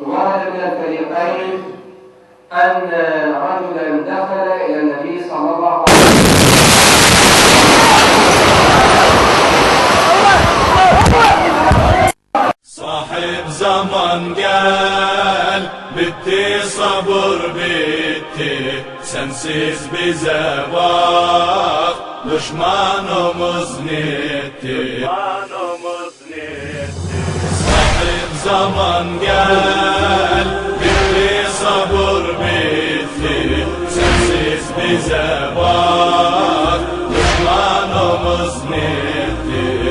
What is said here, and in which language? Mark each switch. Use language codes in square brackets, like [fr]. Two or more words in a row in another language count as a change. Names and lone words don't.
[ar] وهذا من الفريقين أن رجلا دخل إلى النبي صلى الله عليه وسلم صاحب زمان [tr] gel, bitti sabır bitti, sensiz bize bak, düşmanımız netti. Sahip zaman gel, bitti sabır bitti, sensiz bize bak, düşmanımız netti.